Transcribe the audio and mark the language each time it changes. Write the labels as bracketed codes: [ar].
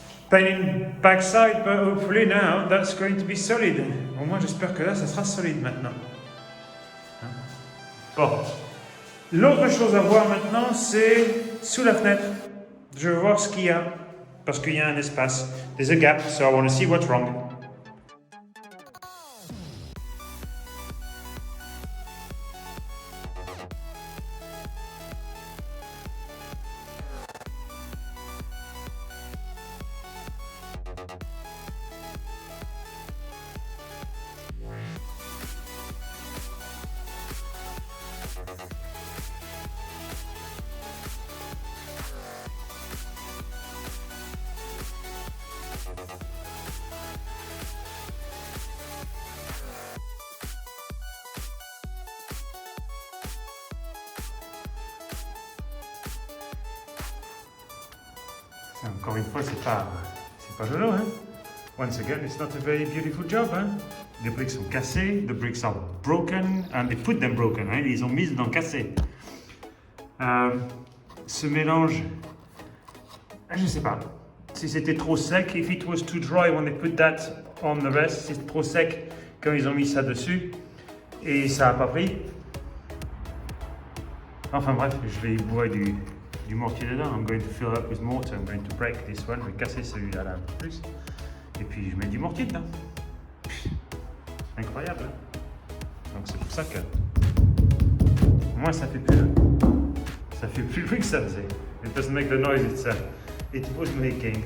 [en] Painting backside, but hopefully now that's going to be solid. [fr] Au moins j'espère que là ça sera solide maintenant. Bon. L'autre chose à voir maintenant, c'est sous la fenêtre. Je veux voir ce qu'il y a. Parce qu'il y a un espace. [en] There's a gap, so I want to see what's wrong. [fr] Encore une fois, c'est pas joli, hein? [en] Once again, it's not a very beautiful job, hein? [fr] Les briques sont cassées, [en] the bricks are broken, and they put them broken, hein? [fr] Ils ont mis dans cassé. Ce mélange, je sais pas. Si c'était trop sec, [en] if it was too dry when they put that on the rest, [fr] c'est trop sec quand ils ont mis ça dessus, et ça a pas pris. Enfin bref, je vais boire du mortier dedans. [en] I'm going to fill up with mortar. I'm going to break this one. [fr] Je vais casser celui-là là, un peu plus. Et puis je mets du mortier dedans. Incroyable. Hein? Donc c'est pour ça que moi ça fait plus le bruit que ça faisait. [en] It doesn't make the noise it was making.